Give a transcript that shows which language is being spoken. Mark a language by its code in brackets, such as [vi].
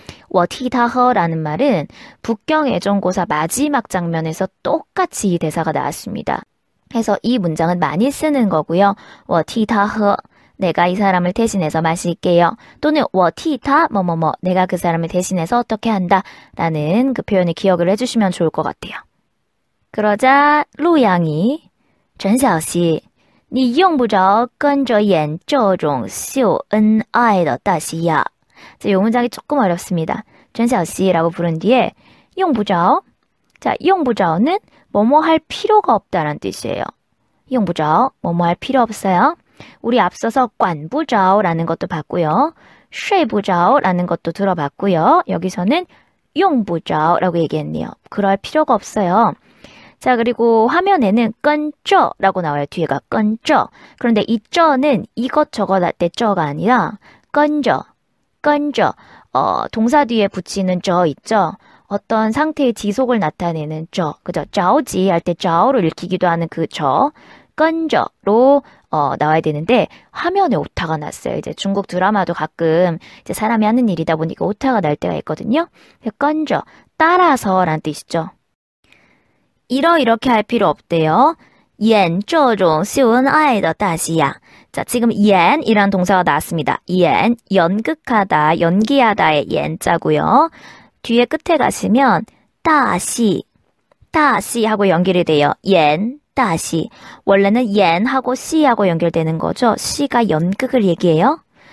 [zh] 我替他喝 [ko] 라는 말은 북경 애정고사 마지막 장면에서 똑같이 이 대사가 나왔습니다. 그래서 이 문장은 많이 쓰는 거고요. [zh] 我替他喝 [ko] 내가 이 사람을 대신해서 마실게요. 또는 我替他 뭐뭐뭐 내가 그 사람을 대신해서 어떻게 한다 라는 그 표현을 기억을 해주시면 좋을 것 같아요. 그러자 루양이 [zh] 陈小希你用不着跟着演这种秀恩爱的大戏呀. [ko] 이 문장이 조금 어렵습니다. 陈小希라고 부른 뒤에 用不着. 자, 用不着는 뭐뭐 할 필요가 없다는 뜻이에요. 用不着, 뭐뭐 할 필요 없어요. 우리 앞서서 管不着라는 것도 봤고요. 睡不着라는 것도 들어봤고요. 여기서는 用不着라고 얘기했네요. 그럴 필요가 없어요. 자, 그리고 화면에는 跟着라고 나와요. 뒤에가 跟着. 그런데 이 着는 이것저것 할 때 着가 아니라 跟着, 跟着. 동사 뒤에 붙이는 着 있죠. 어떤 상태의 지속을 나타내는 着, 그죠? 着急 할 때 着로 읽히기도 하는 그 着, 跟着로 나와야 되는데 화면에 오타가 났어요. 이제 중국 드라마도 가끔 이제 사람이 하는 일이다 보니까 오타가 날 때가 있거든요. 跟着, 따라서라는 뜻이죠. 이렇게 할 필요 없대요. [zh] 演这种秀恩爱的大戏呀. [ko] 자, 지금 演이란 동사가 나왔습니다. 演, 연극하다, 연기하다의 演자고요. 뒤에 끝에 가시면 大戏, 大戏 하고 연결이 돼요. [zh] 演, 大戏. [ko] 원래는 演하고 시하고 연결되는 거죠. 시가 연극을 얘기해요.